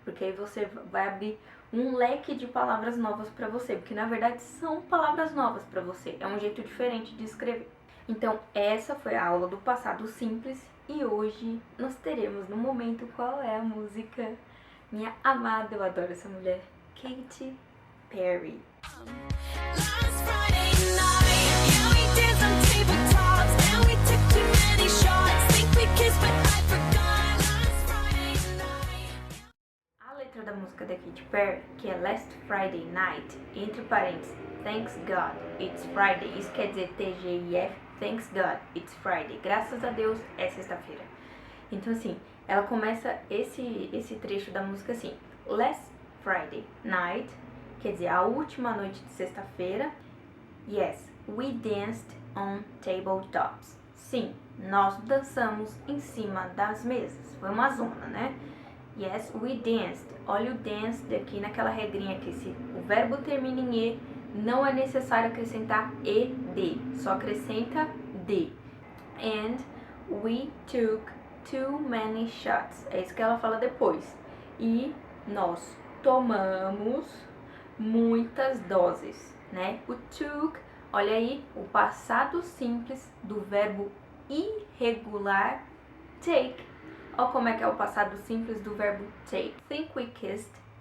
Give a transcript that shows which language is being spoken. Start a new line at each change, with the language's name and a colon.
Portuguese: Porque aí você vai abrir um leque de palavras novas para você, porque na verdade são palavras novas para você, é um jeito diferente de escrever. Então essa foi a aula do passado simples e hoje nós teremos no momento qual é a música. Minha amada, eu adoro essa mulher, Katy Perry.
English: Last Friday night, yeah, we did some tabletops, and we took too many shots, think we kissed but I forgot last Friday night.
Portuguese: A letra da música da Katy Perry, que é Last Friday Night, entre parênteses, Thanks God, It's Friday, isso quer dizer TGIF, Thanks God, It's Friday, graças a Deus, é sexta-feira. Então assim, ela começa esse trecho da música assim, Last Friday Night, quer dizer, a última noite de sexta-feira.
English: Yes, we danced on tabletops.
Portuguese: Sim, nós dançamos em cima das mesas. Foi uma zona, né?
English: Yes, we danced.
Portuguese: Olha o dance daqui naquela regrinha que se o verbo termina em E, não é necessário acrescentar ED, só acrescenta D.
English: And we took too many shots.
Portuguese: É isso que ela fala depois. E nós tomamos muitas doses, né? O took, olha aí, o passado simples do verbo irregular take. Olha como é que é o passado simples do verbo take.
English: Think we kissed.